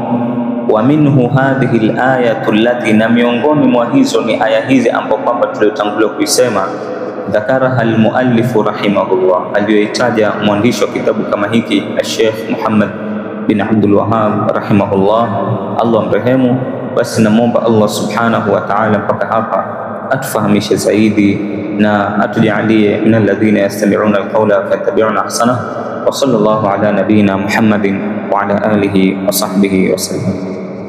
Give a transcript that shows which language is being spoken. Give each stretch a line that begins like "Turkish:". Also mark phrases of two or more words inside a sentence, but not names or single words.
Arabic: ومنه هذه الآية التي,
Swahili: na miongoni mwa hizo ni aya hizi ambapo kwamba tuliotangulia kuisema,
Arabic: ذكرها المؤلف رحمه الله,
Swahili: aliyoitaja mwandishi wa kitabu kama hiki Sheikh Muhammad bin Abdul Wahhab rahimahullah, Allah mrehemu. Basi namwomba Allah
Arabic: سبحانه وتعالى
Swahili: mpaka hapa atufahamishe zaidi na atujalie
Arabic: من الذين يستمعون القول فيتبعون أحسنه. وصلى الله على نبينا محمد وعلى آله وصحبه وسلم.